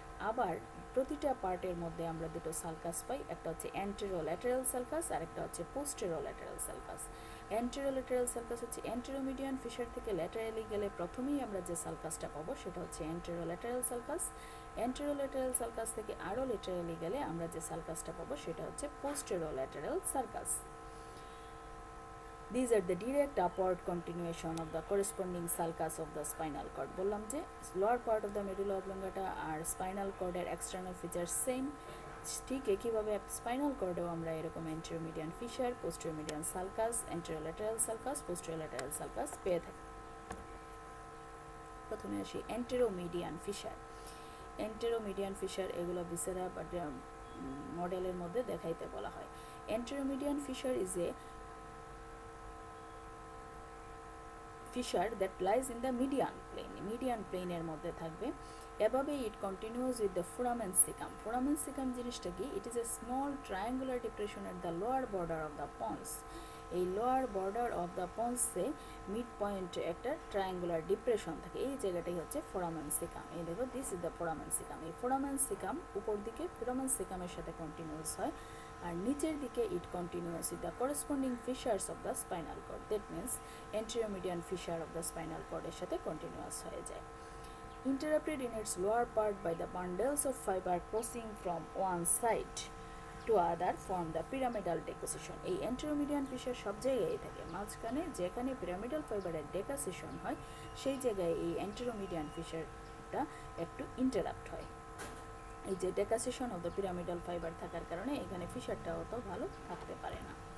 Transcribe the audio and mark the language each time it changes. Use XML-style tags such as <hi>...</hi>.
<bn>আবার প্রতিটা পার্টের মধ্যে আমরা দুটো সালকাস পাই, একটা হচ্ছে অ্যান্টেরোল্যাটারাল সালকাস আর একটা হচ্ছে পোস্টেরোল্যাটারাল সালকাস. অ্যান্টেরোল্যাটারাল সালকাস হচ্ছে অ্যান্টেরোমিডিয়ান ফিশার থেকে ল্যাটারালি গেলে প্রথমেই আমরা যে সালকাসটা পাবো সেটা হচ্ছে অ্যান্টেরোল্যাটারাল সালকাস. অ্যান্টেরোল্যাটারাল সালকাস থেকে আরও ল্যাটারালি গেলে আমরা যে সালকাসটা পাবো সেটা হচ্ছে পোস্টেরোল্যাটারাল sulcus.</bn> <en>These are the direct upward continuation of the corresponding sulcus of the spinal cord.</en> <bn>বললাম যে</bn> <en>lower part of the medulla oblongata আর spinal cord এর external features same.</en> <bn>ঠিক একইভাবে স্পাইনাল কর্ডেও আমরা এরকম anterior median fissure, posterior median sulcus, anterolateral sulcus, posterolateral sulcus পেয়ে থাকি. প্রথমে আসি anteromedian fissure. anteromedian fissure এগুলো ভিসেরা বা মডেলের মধ্যে দেখাইতে বলা হয়.</bn> <en>anteromedian fissure is a fissure that lies in the median plane. median plane</en> <bn>এর মধ্যে থাকবে.</bn> <en>above it continues with the foramen cecum.</en> <bn>Foramen cecum জিনিসটা কি?</bn> <en>It is a small triangular depression at the lower border of the pons.</en> <bn>এই lower border of the পন্সে mid পয়েন্টে একটা triangular depression থাকে, এই জায়গাটাই হচ্ছে ফোরামেন সিকাম। এই দেখো,</bn> <en>This is the foramen caecum.</en> <bn>এই ফোরামেন সিকাম উপর দিকে ফোরামেন সিকামের সাথে কন্টিনিউয়াস হয়, আর নিচের দিকে</bn> <en>It continuous with the corresponding fissures of the spinal cord. That means</en> <bn>anterior median fisher of the spinal কর্ডের সাথে কন্টিনিউয়াস হয়ে যায়।</bn> <en>Interrupted in its lower part by the bundles of fiber crossing from one side to other form the pyramidal decussation.</en> <bn>এই অ্যান্টেরোমিডিয়ান fisher সব জায়গায় থাকে, মাঝখানে যেখানে pyramidal ফাইবারের ডেকাসেশন হয় সেই জায়গায় এই অ্যান্টেরোমিডিয়ান ফিশারটা একটু ইন্টারাপ্ট হয়। এই যে ডেকাসেশন অফ দ্য পিরামিডাল ফাইবার থাকার কারণে এখানে ফিশারটা অত ভালো থাকতে পারে না।</bn>